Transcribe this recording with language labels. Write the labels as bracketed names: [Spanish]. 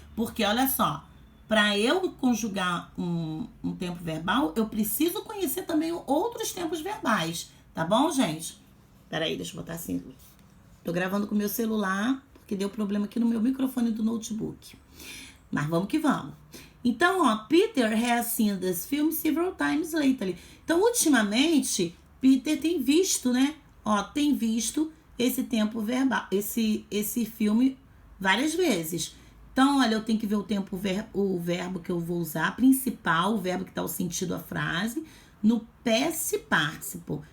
[Portuguese] Porque, olha só, para eu conjugar um tempo verbal, eu preciso conhecer também outros tempos verbais, tá bom, gente? Peraí, deixa eu botar assim. Tô gravando com o meu celular, porque deu problema aqui no meu microfone do notebook. Mas vamos que vamos. Então, ó, [English] Peter has seen this film several times lately. [Portuguese] Então, ultimamente, Peter tem visto, né? Ó, tem visto esse tempo verbal, esse filme várias vezes. Então, olha, eu tenho que ver o verbo que eu vou usar, principal, o verbo que dá o sentido à frase, no past participle.